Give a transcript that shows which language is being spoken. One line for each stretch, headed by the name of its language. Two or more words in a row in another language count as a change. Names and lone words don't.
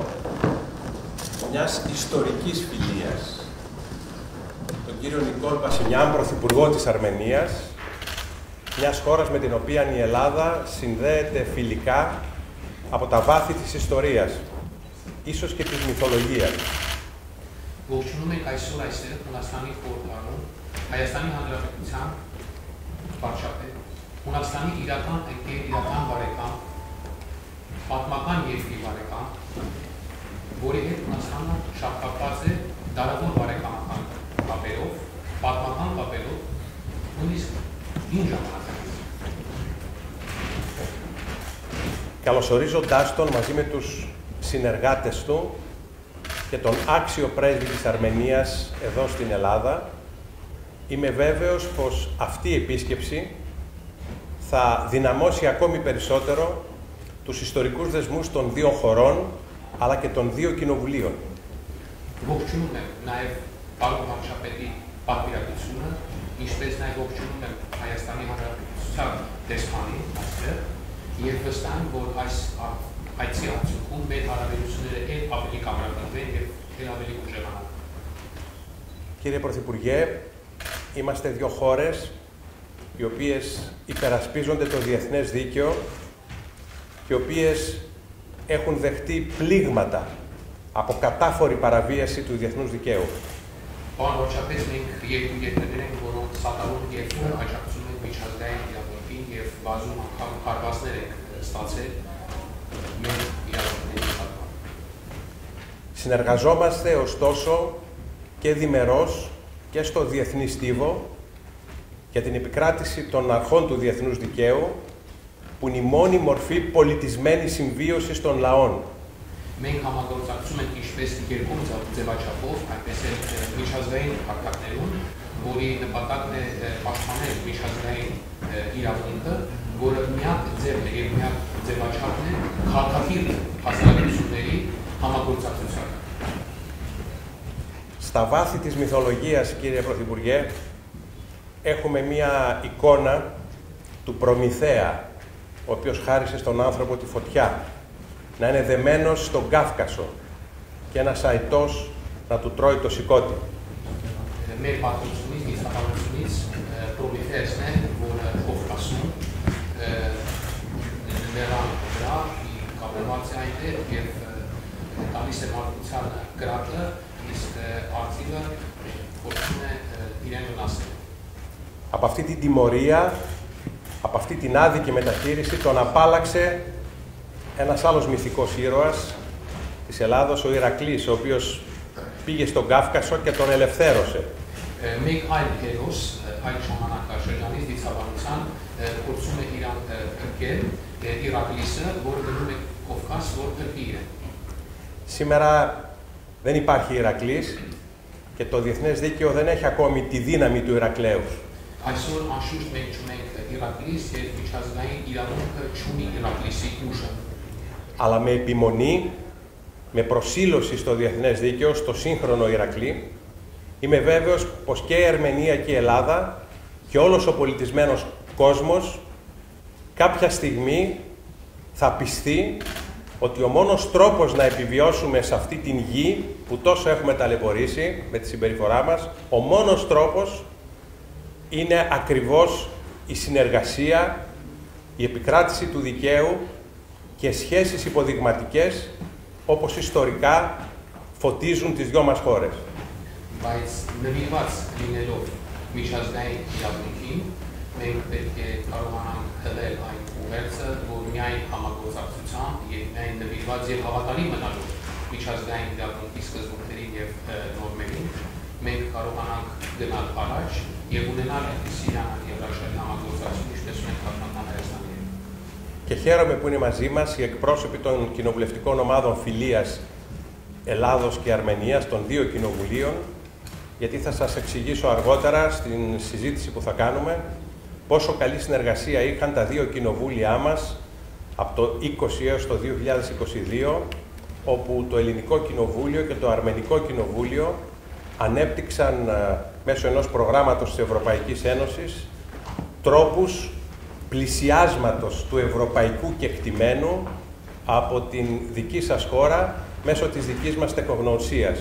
Greek: μιας ιστορικής φιλίας, τον κύριο Νικόλ Πασινιάν, Πρωθυπουργό της Αρμενίας, μιας χώρας με την οποία η Ελλάδα συνδέεται φιλικά από τα βάθη της ιστορίας, ίσως και της μυθολογίας.
Armenian: Ողջունում ենք այսօր այստեղ Հունաստանի խորհրդարանում Հայաստանի Հանրապետության վարչապետ, Հունաստանի իրական ընկեր, իրական բարեկամ, պատմական երկրի բարեկամ, որի հետ Հունաստանը շահկապված է դարավոր բարեկամական կապերով, պատմական կապերով, նույնիսկ հին ժամանակից.
Greek: Καλωσορίζοντάς τον μαζί με τους συνεργάτες του και τον άξιο πρέσβη της Αρμενίας εδώ στην Ελλάδα, είμαι βέβαιος πως αυτή η επίσκεψη θα δυναμώσει ακόμη περισσότερο τους ιστορικούς δεσμούς των δύο χωρών, αλλά και των δύο κοινοβουλίων.
Armenian: Ողջունում եմ նաև Պարոն վարչապետի պատվիրակությունը, ինչպես նաև ողջունում եմ Հայաստանի Հանրապետության դեսպանին այստեղ, եւ վստահ եմ, որ այս այցի արդյունքում մեր հարաբերությունները ավելի կամրապնդվեն եւ ավելի ուժեղանան.
Greek: Κύριε Πρωθυπουργέ, είμαστε δύο χώρες οι οποίες υπερασπίζονται το διεθνές δίκαιο και οι οποίες έχουν δεχτεί πλήγματα από κατάφορη παραβίαση του διεθνούς δικαίου.
Armenian: Պարոն վարչապետ, մենք երկու երկրներ ենք, որոնք սատարում եւ աջակցում են միջազգային իրավունքին եւ բազում անգամ հարվածներ ենք ստացել մեր իրավունքների նկատմամբ.
Greek: Συνεργαζόμαστε ωστόσο και διμερώς και στο διεθνή στίβο για την επικράτηση των αρχών του διεθνούς δικαίου, που είναι η μόνη μορφή πολιτισμένης συμβίωσης των λαών.
Armenian: Մենք համագործակցում ենք ինչպես երկու ձևաչափով, այնպես էլ միջազգային հակակներում, որի նպատակն է պաշտպանել միջազգային իրավունքը, որը միակ ձևն է եւ միակ ձևաչափն է քաղաքակիրթ հասարակությունների համագործակցության.
Greek: Στα βάθη της μυθολογίας, κύριε Πρωθυπουργέ, έχουμε μία εικόνα του Προμηθέα, ο οποίος χάρισε στον άνθρωπο τη φωτιά, να είναι δεμένος στον Κάφκασο και ένας αητός να του τρώει το σηκώτη.
Armenian: Մեր պատմությունից, գիտականությունից Պրոմեթեոսն է, որը Կովկասում նրան վրա կապված է այնտեղ եւ տալիս է մարդկությանը կրակը, իսկ արծիվը փորձում է իրեն վնասել.
Greek: Από αυτή την τιμωρία, από αυτή την άδικη μεταχείριση, τον απάλαξε ένας άλλος μυθικός ήρωας της Ελλάδος, ο Ηρακλής, ο οποίος πήγε στον Κάφκασο και τον ελευθέρωσε.
Armenian: Մեկ այլ հերոս այդ ժամանակաշրջանից դիցաբանության փորձում է իրան փրկել Ηρακλիսը, որը գնում է Կովկաս, որ փրկի իրեն.
Greek: Σήμερα δεν υπάρχει Ηρακλής και το διεθνές δίκαιο δεν έχει ακόμη τη δύναμη του Ηρακλέους.
Armenian: Այսօր անշուշտ մենք չունենք Ηρακλիս եւ միջազգային իրավունքը չունի Ηρακλիսի ուժը.
Greek: Αλλά με επιμονή, με προσήλωση στο διεθνές δίκαιο, στο σύγχρονο Ηρακλή, είμαι βέβαιος πως και η Αρμενία και η Ελλάδα και όλος ο πολιτισμένος κόσμος κάποια στιγμή θα πιστεί ότι ο μόνος τρόπος να επιβιώσουμε σε αυτή την γη που τόσο έχουμε ταλαιπωρήσει με τη συμπεριφορά μας, ο μόνος τρόπος είναι ακριβώς η συνεργασία, η επικράτηση του δικαίου και σχέσεις υποδειγματικές όπως ιστορικά φωτίζουν τις δυο μας χώρες.
Armenian: Բայց նվիրված լինելով միջազգային իրավունքին, մենք պետք է կարողանանք հղել այն ու ուղերձը, որ միայն համագործակցությամբ եւ միայն նվիրված եւ հավատալի մնալու միջազգային իրավունքի սկզբունքներին եւ նորմերին մենք կարողանանք գնալ առաջ եւ ունենալ այնպիսի եվրաշարի համագործակցություն, ինչպես մենք պատմական Հայաստանի հետ.
Greek: Και χαίρομαι που είναι μαζί μας οι εκπρόσωποι των κοινοβουλευτικών ομάδων φιλίας Ελλάδος και Αρμενίας, των δύο κοινοβουλίων, γιατί θα σας εξηγήσω αργότερα στην συζήτηση που θα κάνουμε πόσο καλή συνεργασία είχαν τα δύο κοινοβούλια μας από το 20 έως το 2022, όπου το Ελληνικό Κοινοβούλιο και το Αρμενικό Κοινοβούλιο ανέπτυξαν μέσω ενός προγράμματος της Ευρωπαϊκής Ένωσης τρόπους πλησιάσματος του ευρωπαϊκού κεκτημένου από την δική σας χώρα μέσω της δικής μας τεχνογνωσίας.